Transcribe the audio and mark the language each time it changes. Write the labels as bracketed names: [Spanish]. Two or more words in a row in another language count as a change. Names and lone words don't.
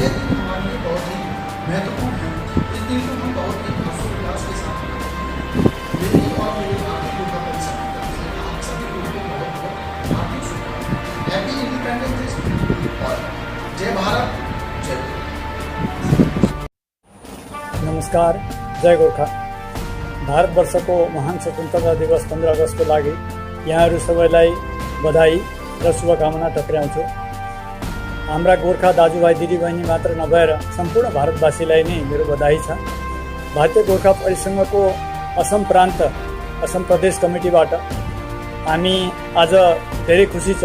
[Hindi] यह दिन हमारे लिए बहुत ही महत्वपूर्ण है। इस दिन को हम बहुत ही हर्षोल्लास के साथ मनाते हैं। मेरी और मेरे भारतीय गोरखा परिषद की तरफ से आप सभी लोगों को बहुत बहुत हार्दिक शुभकामनाएं। [English] Happy Independence Day [Hindi] और जय भारत, जय गोरखा। [Nepali] नमस्कार, जय गोर्खा। भारतवर्षको महान स्वतन्त्रता दिवस 15 अगस्तको लागि यहाँहरू सबैलाई बधाई र शुभकामना टक्र्याउँछु। हाम्रा गोर्खा दाजुभाइ दिदीबहिनी मात्र नभएर सम्पूर्ण भारतवासीलाई नै मेरो बधाई छ। भारतीय गोर्खा परिसङ्घको असम प्रान्त, असम प्रदेश कमिटीबाट हामी आज धेरै खुसी छौँ।